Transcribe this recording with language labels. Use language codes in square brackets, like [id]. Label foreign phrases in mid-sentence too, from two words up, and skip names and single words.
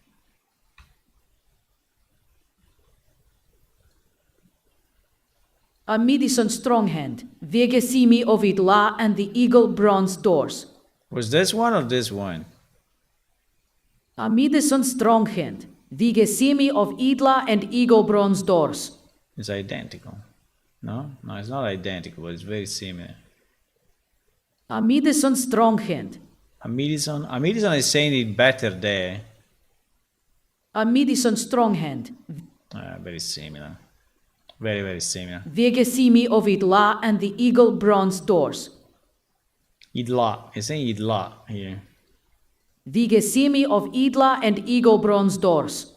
[en] Amidison Stronghand, Vigesimi of Idla and the Eagle Bronze Doors. Was this one or this one? Amidison Stronghand, Vigesimi of Idla and Eagle Bronze Doors. It's identical. No, it's not identical, but it's very similar. Amidison Stronghand. Amidison is saying it better there. Amidison Stronghand. Very similar. Very, very similar. Vigesimi of Idla and the Eagle Bronze Doors. Idla. It's saying Idla here. Vigesimi of Idla and Eagle Bronze Doors.